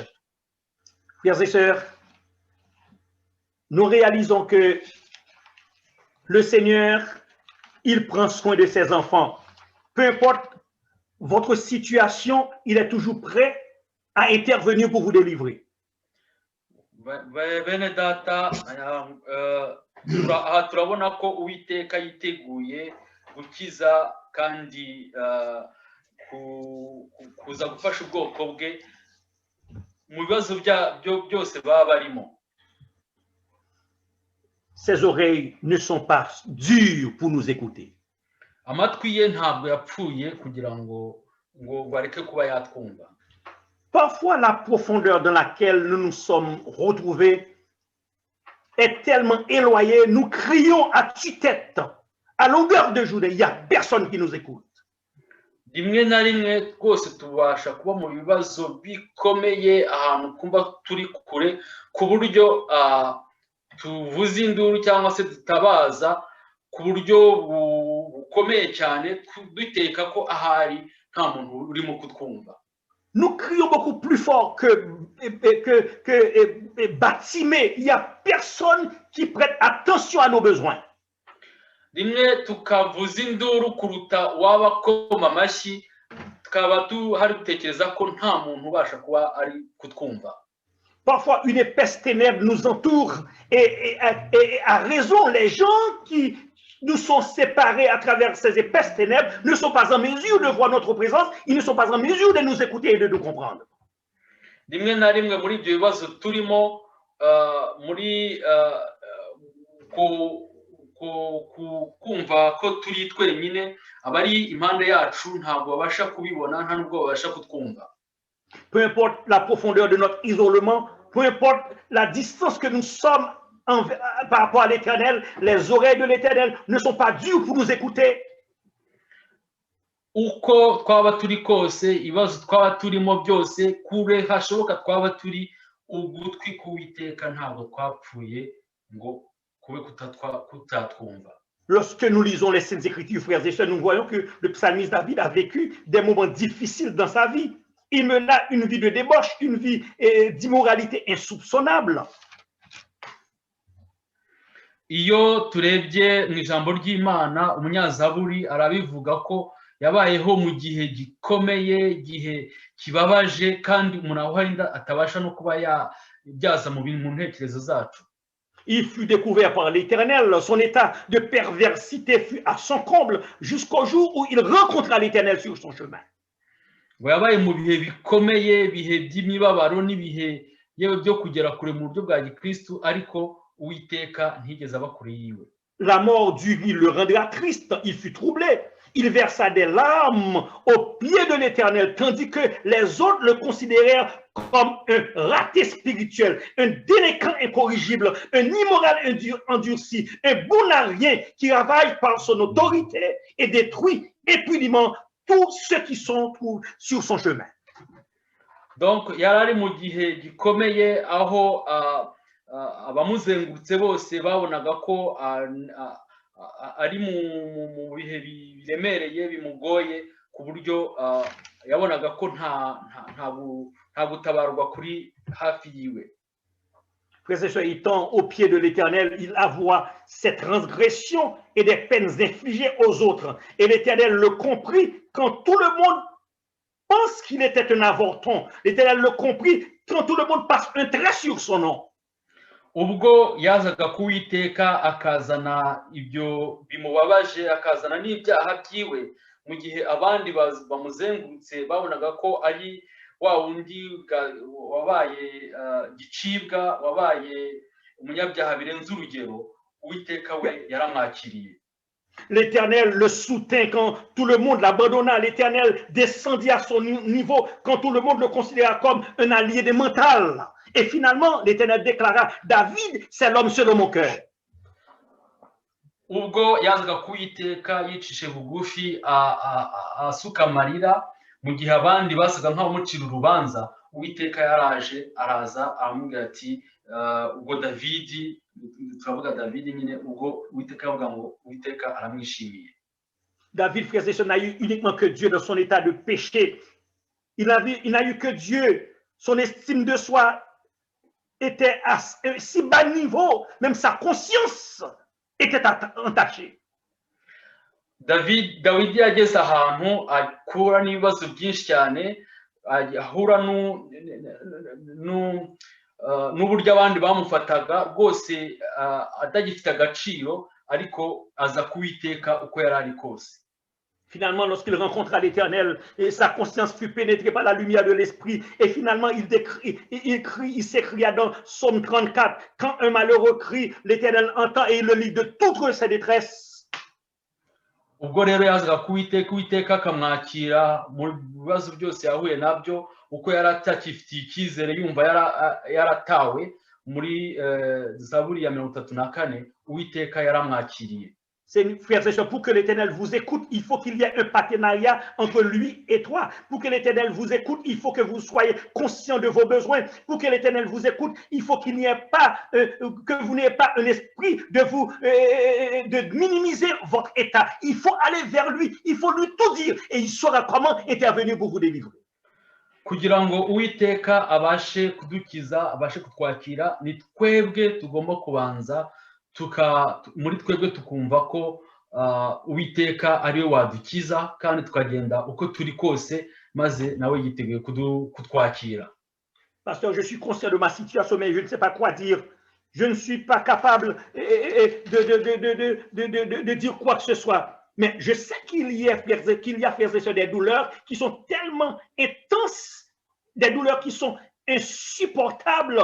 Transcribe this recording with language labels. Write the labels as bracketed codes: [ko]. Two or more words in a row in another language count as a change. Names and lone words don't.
[fr] Frères et sœurs, nous réalisons que le Seigneur, il prend soin de ses enfants. Peu importe votre situation, il est toujours prêt à intervenir pour vous délivrer. [rw] Bene data, turabona ko Uwiteka yiteguye gukiza kandi kuza gufasha ubwoko bwe mu bibazo byose baba barimo. [fr] Ses oreilles ne sont pas dures pour nous écouter. [rw] Amatwi ye ntabwo yapfuye kugira ngo bareke kuba yatwumva. [fr] Parfois, la profondeur dans laquelle nous nous sommes retrouvés est tellement éloigné, nous crions à tue-tête, à longueur de journée, il n'y a personne qui nous écoute. [rw] rimwe na rimwe rwose tubasha kuba mu bibazo bikomeye ahantu kumva turi kure ku buryo tuvuza induru cyangwa se dutabaza ku buryo bukomeye cyane duteka ko ahari nta muntu urimo kutwumva. [fr] Nous crions beaucoup plus fort que Batimée. Il n'y a personne qui prête attention à nos besoins. [rw] Rimwe tukavuza induru kuruta wabakoma amashyi tukaba hari gutekereza ko nta muntu ubasha kuba ari kutwumva. [fr] Parfois, une épaisse ténèbre nous entoure et à raison, les gens qui nous sont séparés à travers ces épaisses ténèbres ne sont pas en mesure de voir notre présence, ils ne sont pas en mesure de nous écouter et de nous comprendre. [rw] Rimwe na rimwe muri ibyo bibazo turimo muri kumva ko turi twenyine abari impande yacu ntabwo babasha kubibona nta nubwo babasha kutwumva. [fr] Peu importe la profondeur de notre isolement, peu importe la distance que nous sommes par rapport à l'Éternel, les oreilles de l'Éternel ne sont pas dures pour nous écouter. [rw] Uko twaba turi kose ibibazo twaba turimo byose kure hashoboka twaba turi ugutwi k'Uwiteka ntabwo twapfuye ngo kube kutatwumva. [fr] Lorsque nous lisons les Saintes Écritures, frères et sœurs, nous voyons que le psalmiste David a vécu des moments difficiles dans sa vie. Il mena une vie de débauche, une vie d'immoralité insoupçonnable. [rw] Iyo turebye mu ijambo ry'Imana umunyazaburi arabivuga ko yabayeho mu gihe gikomeye, gihe kibabaje kandi umuntu aho atabasha no kuba yabyaza mu ntekerezo zacu. [fr] Il fut découvert par l'Éternel, son état de perversité fut à son comble jusqu'au jour où il rencontra l'Éternel sur son chemin. [rw] Ngo yabaye mu bihe bikomeye, ibihe by'imibabaro n'ibihe yewe byo kugera kure mu buryo bwa Gikristo, ariko Uwiteka ntigeze aba kure yiwe. [fr] La mort du vil le rendra triste, il fut troublé. Il versa des larmes aux pieds de l'Éternel, tandis que les autres le considérèrent comme un raté spirituel, un délinquant incorrigible, un immoral endurci, un boulangien qui ravage par son autorité et détruit épunément tous ceux qui sont sur son chemin. Donc, [rw] yarari mu gihe gikomeye aho abamuzengurutse bose babonaga ko ari mu bihe biremereye bimugoye ku buryo yabonaga ko nta gutabarwa kuri hafi yiwe. [fr] Frères et sœurs, étant au pied de l'Éternel, il avoua ses transgressions et des peines infligées aux autres. Et l'Éternel le comprit quand tout le monde pense qu'il était un avorton. L'Éternel le comprit quand tout le monde passe un trait sur son nom. [rw] Ubwo yazaga kuwiteka akazana ibyo bimubabaje, akazana n'ibyaha byiwe mu gihe abandi bamuzengurutse babonaga ko ari wa wundi wabaye gicibwa, wabaye umunyabyaha birenze urugero, Uwiteka we yaramwakiriye. [fr] L'Éternel le soutint quand tout le monde l'abandonna. L'Éternel descendit à son niveau quand tout le monde le considéra comme un aliéné mental. Et finalement, l'Éternel déclara, David, c'est l'homme selon mon cœur. [rw] Ubwo yazaga kuwiteka yicishe bugufi asuka amarira mu gihe abandi basaga nk'abamucira urubanza, Uwiteka yaraje araza aramubwira ati ubwo Davidi, turavuga Davidi nyine, ubwo Uwiteka yavuga ngo Uwiteka aramwishimiye. [fr] David, frères et sœurs, n'a eu uniquement que Dieu dans son état de péché. Il n'a eu que Dieu. Son estime de soi était à un si bas niveau, même sa conscience était entachée. [rw] Dawidi yageze ahantu akura n'ibibazo byinshi cyane, ahura n'uburyo abandi bamufataga rwose atagifite agaciro, ariko aza kuwiteka uko yari ari kose. [fr] Finalement, lorsqu'il rencontra l'Éternel, sa conscience fut pénétrée par la lumière de l'Esprit. Et finalement, il s'écria dans Psaume 34, quand un malheureux crie, l'Éternel entend et il le livre de toute sa détresse. [rw] Ubwo rero yazaga kuwiteka akamwakira mu bibazo byose yahuye nabyo, uko yari atakifitiye icyizere, yumva yaratawe muri Zaburi ya 34 Uwiteka yaramwakiriye. [fr] Frères et sœurs, pour que l'Éternel vous écoute, il faut qu'il y ait un partenariat entre lui et toi. Pour que l'Éternel vous écoute, il faut que vous soyez conscient de vos besoins. Pour que l'Éternel vous écoute, il faut qu'il n'y ait pas, que vous n'ayez pas un esprit de minimiser votre état. Il faut aller vers lui, il faut lui tout dire et il saura comment intervenir pour vous délivrer. [rw] Kugira ngo Uwiteka abashe kudukiza, abashe kutwakira, ni twebwe tugomba kubanza muri twebwe tukumva ko Uwiteka ari we wadukiza kandi tukagenda uko turi kose maze nawe yiteguye kutwakira. [fr] Pasteur, je suis conscient de ma situation, mais je ne sais pas quoi dire. Je ne suis pas capable de dire quoi que ce soit. Mais je sais qu'il y a, frères et sœurs, des douleurs qui sont tellement intenses, des douleurs qui sont insupportables.